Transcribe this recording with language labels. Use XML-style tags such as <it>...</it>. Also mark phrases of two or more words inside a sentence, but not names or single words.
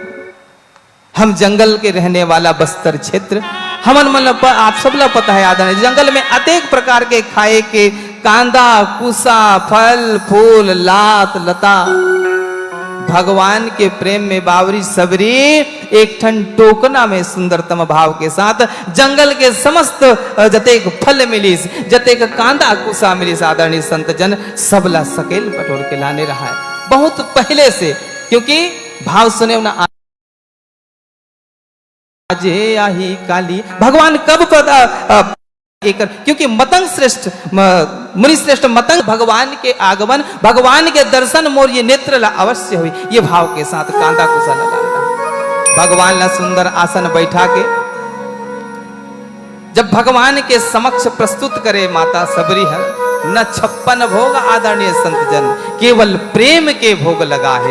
<hne>हम जंगल के रहने वाला बस्तर क्षेत्र हमन मतलब आप सब ला पता है आदरणीय जंगल में अनेक प्रकार के खाए के कांदा कुसा फल फूल लात लता भगवान के प्रेम में बावरी सबरी एक ठन टोकना में सुंदरतम भाव के साथ जंगल के समस्त जतेक फल मिलिस जतेक कांदा कुसा मिलिस आदरणीय संत जन सबला सकेल पटोर के लाने रहा है बहुत पहले से, क्योंकि भाव सुने ना आजे आही काली भगवान कब पता क्योंकि मतंग श्रेष्ठ मुनि श्रेष्ठ मतंग भगवान के आगमन भगवान के दर्शन मोर ये नेत्र ला अवश्य हुई ये भाव के साथ कांदा कुसा लगा भगवान ला सुंदर आसन बैठा के जब भगवान के समक्ष प्रस्तुत करे माता सबरी है न 56 भोग आदरणीय संत जन केवल प्रेम के भोग लगा है।</hne>